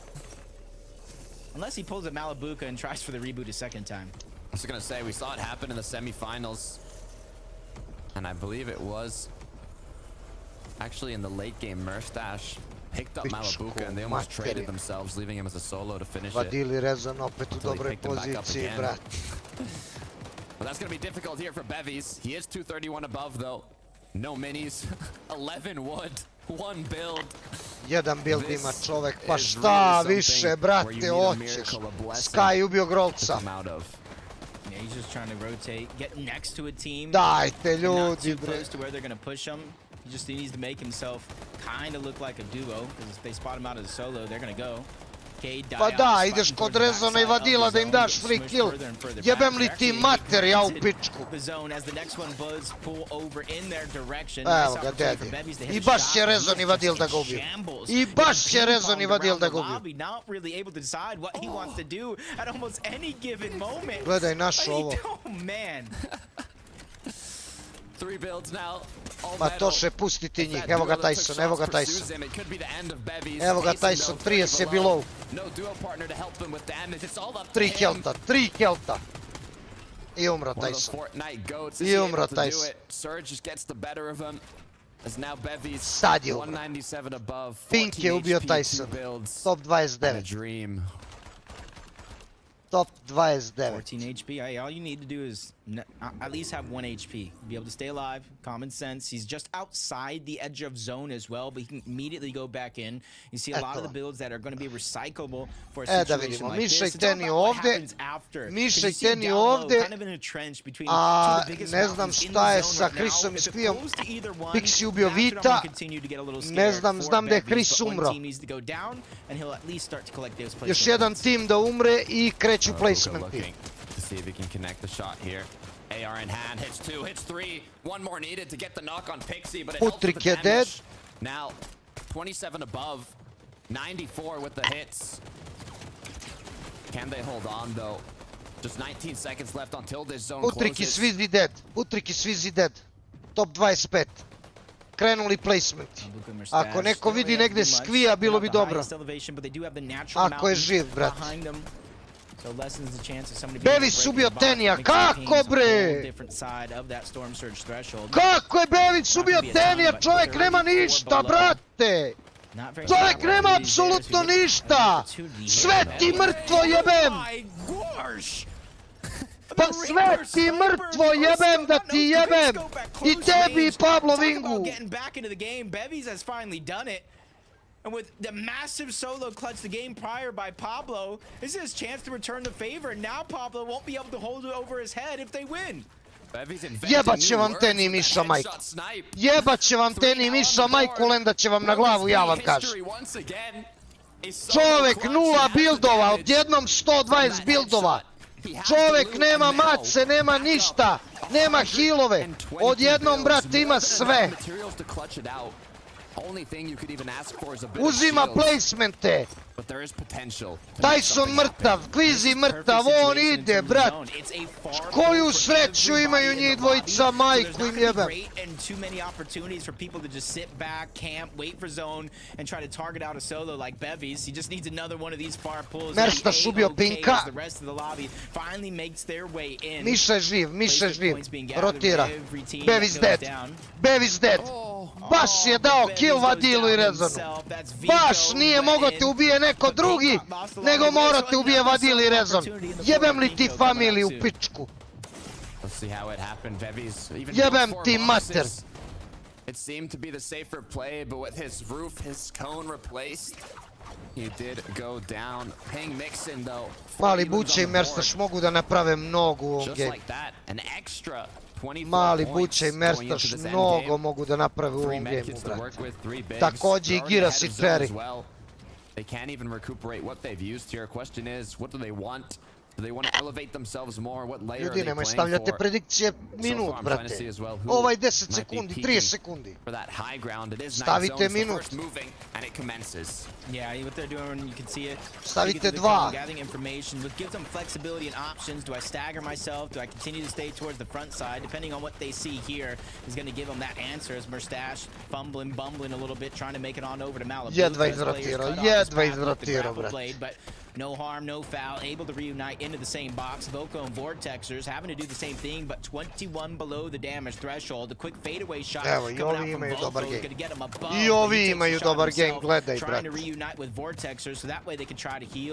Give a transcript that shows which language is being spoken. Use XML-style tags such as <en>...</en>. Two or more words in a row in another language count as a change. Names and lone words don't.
<en>Unless he pulls a Malibuka and tries for the reboot a second time. I was gonna say, we saw it happen in the semifinals. And I believe it was actually in the late game, Merstash picked up Malibuka and they almost traded themselves, leaving him as a solo to finish it.</en> <sr>Vadili Rezan opet u dobroj poziciji, brat.</sr> <en>Well, that's gonna be difficult here for Bevies. He is 231 above though. No minis. 11 wood. One build.</en> <sr>Jedan build ima čovek, pa šta više, brate, hoćeš? Sky ubio Grolca.</sr> <en>Yeah, he's just trying to rotate, get next to a team.</en> <sr>Dajte ljudi,</sr> <en>not too</en> <sr>bre.</sr> <en>close to where they're gonna push him. He needs to make himself kind of look like a duo, because if they spot him out as a solo, they're gonna go.</en> <sr>Pa da, ideš kod Rezona i Vadila da im daš</sr> <en>free kill.</en> <sr>Jebem li ti mater, ja u pičku. Evo ga, dedi. I baš će Rezon i Vadil da ga ubiju. I baš će Rezon i Vadil da ga ubiju. Gledaj naš ovo. Pa to še pustiti njih, evo ga Tyson, evo ga Tyson. Evo ga Tyson, 30 je below. 3 helta. I umro Tyson. I umro Tyson. Sad je umro. Pink je ubio Tyson. Top 29. Top 29. 14 HP.</sr> <en>All you need to do is at least have 1 HP. Be able to stay alive. Common sense. He's just outside the edge of zone as well, but he can immediately go back in. You see a lot of the builds that are going to be recyclable for a situation like this. It's all about what happens after.</en> <sr>Mišajte ni ovdje. A ne znam šta je sa Chrisom i Skvijom. Pixi ubio Vita. Ne znam, znam da je Chris umro. Još jedan tim da umre i kreću placementi.</sr> <en>See if he can connect the shot here. AR in hand, hits 2, hits 3. One more needed to get the knock on Pixie, but it helps with the damage. Now, 27 above, 94 with the hits. Can they hold on though? Just 19 seconds left until this zone closes.</en> <sr>Utriki svizi dead. Utriki svizi dead. Top 25. Krenuli placement. Ako neko vidi negdje Skvija, bilo bi dobro. Ako je živ, brat. Bevis ubio Tenija, kako bre? Kako je Bevis ubio Tenija? Čovjek nema ništa, brate! Čovjek nema apsolutno ništa! Sve ti mrtvo jebem! Pa sve ti mrtvo jebem da ti jebem! I tebi i Pablo Vingu!</sr> <en>And with the massive solo clutch the game prior by Pablo, this is his chance to return the favor. And now Pablo won't be able to hold it over his head if they win.</en> <sr>Jebat će vam Teni Miša majku. Jebat će vam Teni Miša majku, lenda će vam na glavu, ja vam kažem. Čovjek 0 bildova, odjednom 120 bildova. Čovjek nema mace, nema ništa, nema healove. Odjednom, brat, ima sve.</sr> <en>Only thing you could even ask for is a bit of</en> <sr>Uzima</sr> <en>shields,</en> <sr>placemente.</sr> <en>but there is potential.</en> <sr>Tyson mrtav, Kvizi mrtav, on ide, brat. Koju sreću imaju njih dvojica, majku im jebem.</sr> <en>And too many opportunities for people to just sit back, camp, wait for zone, and try to target out a solo like Bevies. He just needs another one of these far pulls.</en> <sr>Merstaš ubio Pinka.</sr> <en>The rest of the lobby finally makes their way in.</en> <sr>Miša je živ, rotira. Bevis dead, Bevis dead. Baš je dao kill Vadilu i Rezonu. Baš nije mogao te ubije neko drugi, nego mora te ubije Vadil i Rezon. Jebem li ti familiju u pičku? Jebem ti mater.</sr> <en>It seemed to be the safer play, but with his roof, his cone replaced, he did go down. Ping Mixon though.</en> <sr>Mali Buče i Merstaš mogu da naprave mnogo u ovom</sr> <en>Just</en> <sr>game.</sr> <en>like that, an extra 24</en> <sr>Mali</sr> <en>points</en> <sr>Buče i</sr> <en>going</en> <sr>Merstaš</sr> <en>into this end</en> <sr>mnogo</sr> <en>game.</en> <sr>mogu da naprave u</sr> <en>3</en> <sr>ovom</sr> <en>medkits</en> <sr>gameu,</sr> <en>to work</en> <sr>brate.</sr> <en>with, 3 bigs.</en> <sr>Takođe i</sr> <en>They're already</en> <sr>Giras i</sr> <en>ahead of zone as</en> <sr>Cherry.</sr> <en>well. They can't even recuperate what they've used here. Question is, what do they want? Do they want to elevate themselves more? What layer are</en> <sr>Ljudi,</sr> <en>they</en> <sr>nemoj</sr> <en>playing</en> <sr>stavljate</sr> <en>for?</en> <sr>predikcije minut, brate. Ovaj 10 sekundi, 30 sekundi.</sr> <en>For that high ground, it is night</en> <sr>Stavite</sr> <en>zones, the</en> <sr>minut.</sr> <en>first moving, and it commences. Yeah, what they're doing, you can see it.</en> <sr>Stavite 2.</sr> <en>Gathering information, which gives them flexibility and options. Do I stagger myself? Do I continue to stay towards the front side? Depending on what they see here is going to give them that answer. As Merstash bumbling a little bit, trying to make it on over to Malibu.</en> <sr>Jedva izrotirao, brate.</sr> <en>But no harm, no foul, able to reunite into the same box. Voco and Vortexers having to do the same thing, but 21 below the damage threshold. The quick fadeaway shot coming out from Voco is going to get him above.</en> <sr>I ovi imaju dobar game, gledaj,</sr> <en>Trying</en> <sr>brate.</sr> <en>to reunite with Vortexers, so that way they can try to heal.</en>